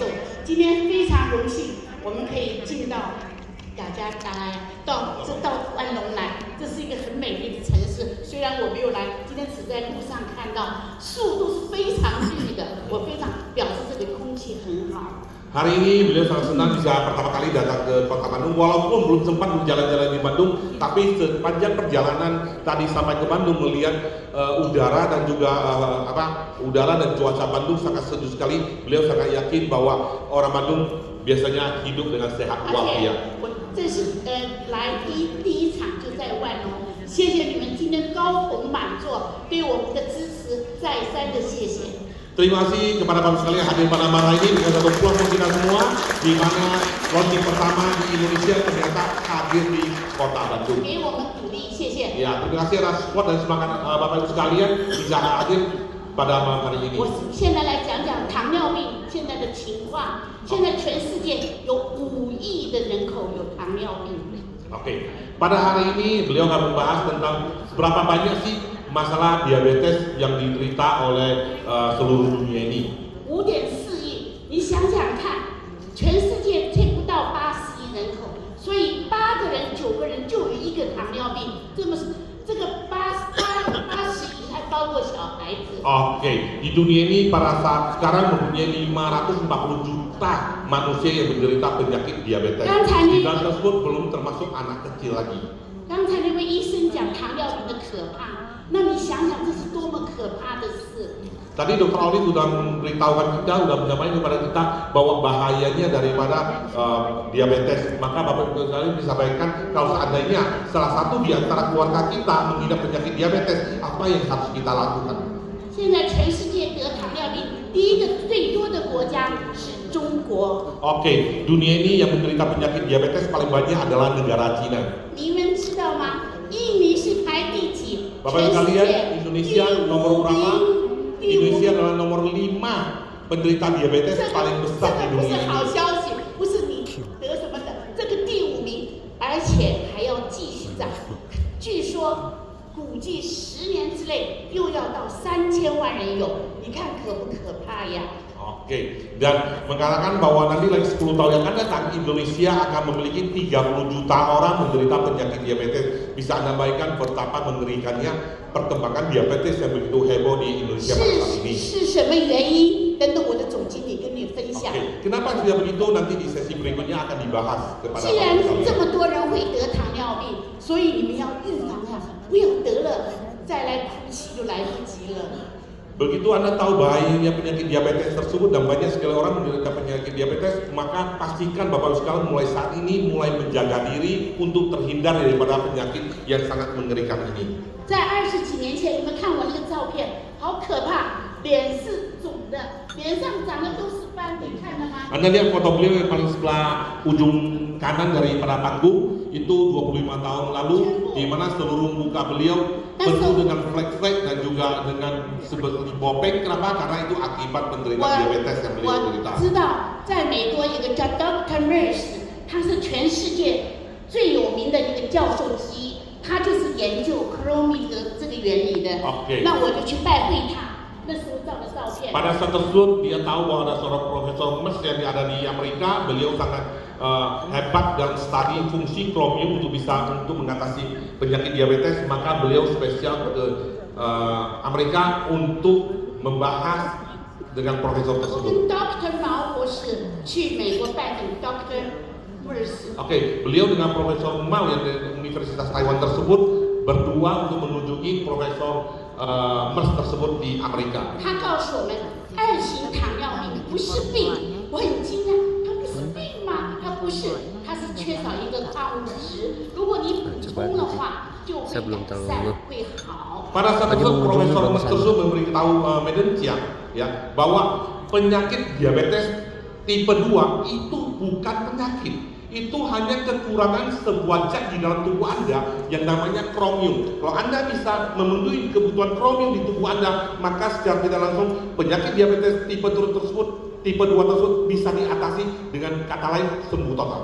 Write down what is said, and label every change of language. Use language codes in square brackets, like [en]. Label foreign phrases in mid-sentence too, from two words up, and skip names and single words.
[zh] 今天非常荣幸，我们可以进到雅加达来，到万隆来，这是一个很美丽的城市。虽然我没有来，今天只在路上看到，树都是非常绿的，我非常表示这里空气很好。 [id] Hari ini beliau sangat senang bisa pertama kali datang ke kota Bandung, walaupun belum sempat berjalan-jalan di Bandung, tapi sepanjang perjalanan tadi sampai ke Bandung melihat udara dan juga udara dan cuaca Bandung sangat sejuk sekali. Beliau sangat yakin bahwa orang Bandung biasanya hidup dengan sehat [zh] 而 且 [id] walafiat. [zh] 我这是来第一场就在万隆，谢谢你们今天高朋满座对我们的支持，再三的谢谢。 [id] Terima kasih kepada Bapak sekalian hadir pada malam ini dengan satu pulang kita semua, di mana launching pertama di Indonesia ternyata hadir di kota Bandung. [zh] 给我们鼓励，谢谢。 [id] Ya, terima kasih atas support dan semangat Bapak Ibu sekalian bisa hadir pada malam hari ini. [zh] 我现在来讲讲糖尿病现在的情况。现在全世界有5亿的人口有糖尿病。 [id] Oke, pada hari ini beliau akan membahas tentang seberapa banyak sih masalah diabetes yang diderita oleh seluruh dunia ini. [zh] 5.4 亿，你想想看，全世界却不到80亿人口，所以8个人9个人就有1个糖尿病，这个80亿还包括小孩子。 [id] Oke, di dunia ini pada saat sekarang mempunyai 540 juta manusia yang menderita penyakit diabetes. Di dalam tersebut belum termasuk anak kecil lagi. [zh] 刚才那位医生讲糖尿病的可怕，那你想想这是多么可怕的事。 [id] Tadi Dr. Oli sudah memberitahukan kita, sudah menyampaikan kepada kita bahwa bahayanya daripada diabetes. Maka Bapak Ibu sekalian disampaikan kalau seandainya salah satu di antara keluarga kita mengidap penyakit diabetes, apa yang harus kita lakukan? [zh] 现在全世界得糖尿病第一个最多的国家是中国。 [id] Oke, dunia ini yang menderita penyakit diabetes paling banyak adalah negara Cina. [zh] 你们知道吗？印尼是排第几？ [id] Bapak Ibu sekalian, Indonesia nomor berapa? Indonesia adalah nomor 5 penderita diabetes paling [zh] 这 [id] besar [zh] 个 [id] di [zh] 不是 [id] dunia [zh] 好 [id] ini. [zh] 消息，不是你得什么的，这个第5名，而且还要继续涨。据说估计10年之内又要到3000万人有，你看可不可怕呀？ [id] Oke, dan mengatakan bahwa nanti lagi 10 tahun yang akan datang Indonesia akan memiliki 30 juta orang menderita penyakit diabetes. Bisa Anda bayangkan betapa mengerikannya perkembangan diabetes yang begitu heboh di Indonesia pada saat ini. [zh] 是什么原因？等等我的总经理跟你分享。 [id] Oke, kenapa sudah begitu nanti di sesi berikutnya akan dibahas kepada [zh] 既然 [id] Bapak [zh] 这 [id] sekalian. [zh] 么多人会得糖尿病，所以你们要预防呀，不要得了再来哭泣就来不及了。 [id] Begitu Anda tahu bahayanya penyakit diabetes tersebut dan banyak sekali orang menderita penyakit diabetes, maka pastikan Bapak sekalian mulai saat ini mulai menjaga diri untuk terhindar daripada penyakit yang sangat mengerikan ini. [zh] 在20几年前，你们看我那个照片，好可怕，脸是肿的，脸上长的都是斑，你看了吗？ [id] Anda lihat foto beliau yang paling sebelah ujung kanan daripada panggung itu 25 tahun lalu, di mana seluruh muka beliau penuh dengan flek-flek dan juga dengan seperti bopeng. Kenapa? Karena itu akibat penderita diabetes yang beliau [zh] 我 [id] derita. [zh] 知道，在美国有个叫 Dr. Merce，他是全世界最有名的一个教授之一，他就是研究 Chromium 的这个原理的。 Oke. 那我就去拜会他，那时候照的照片。 [id] Pada saat tersebut dia tahu bahwa ada seorang profesor Mes yang ada di Amerika, beliau sangat hebat dalam studi fungsi kromium untuk mengatasi penyakit diabetes, maka beliau spesial ke Amerika untuk membahas dengan profesor [zh] 我 [id] tersebut. [zh] 跟 Dr. 毛博士去美国拜访 Dr. Merce。 [id] Oke, beliau dengan Profesor Mao yang dari Universitas Taiwan tersebut berdua untuk menunjuki Profesor Merce tersebut di Amerika. [zh] 他告诉我们，2型糖尿病不是病，我很惊讶，它不是病吗？它不是，它是缺少一个矿物质，如果你补充的话，就会改善，会好。 [id] Pada saat itu Profesor Merce tersebut memberitahu Medenciak ya bahwa penyakit diabetes tipe 2 itu bukan penyakit. Itu hanya kekurangan sebuah zat di dalam tubuh Anda yang namanya kromium. Kalau Anda bisa memenuhi kebutuhan kromium di tubuh Anda, maka secara tidak langsung penyakit diabetes tipe 2 tersebut tipe 2 tersebut bisa diatasi dengan kata lain sembuh total.